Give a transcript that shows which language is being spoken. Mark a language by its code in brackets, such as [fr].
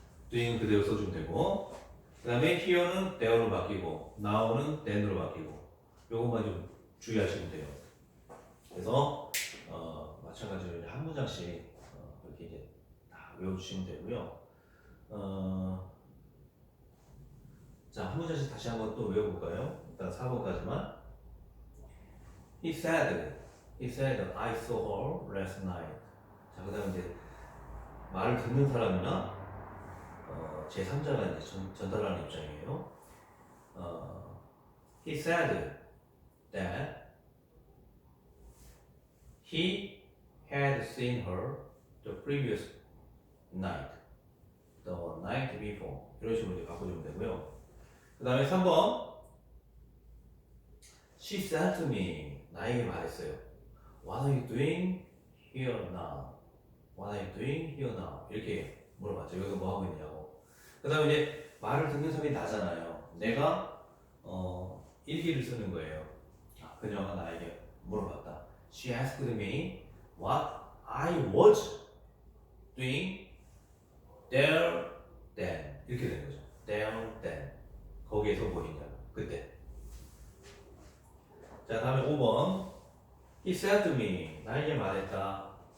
[ko] doing은 그대로 써주면 되고 그 다음에 here는 there로 바뀌고 now는 then으로 바뀌고 요것만 좀 주의하시면 돼요. 그래서 마찬가지로 한 문장씩 이렇게 이제 다 외워주시면 되고요. 자, 한 문장씩 다시 한번 또 외워볼까요? 일단 4번까지만. [en] He said, I saw her last night. [ko] 자, 그 다음에 이제 말을 듣는 사람이나 제3자가 이제 전달하는 입장이에요. [en] He said that he had seen her the previous night, the night before. [ko] 이런 식으로 이제 바꿔주면 되고요. 그 다음에 3번 [en] She said to me, [ko] 나에게 말했어요. [en] What are you doing here now? What are you doing here now? [ko] 이렇게 물어봤죠. 여기서 뭐 하고 있냐고. 그 다음에 이제 말을 듣는 사람이 나잖아요. 내가 일기를 쓰는 거예요. 그녀가 나에게 물어봤다. [en] She asked me what I was doing there then. [ko] 이렇게 되는 거죠. there then. 거기에서 뭐 했냐고. 그때. 자, 다음에 5번. [en] He said to me. [ko] 나에게 말했다.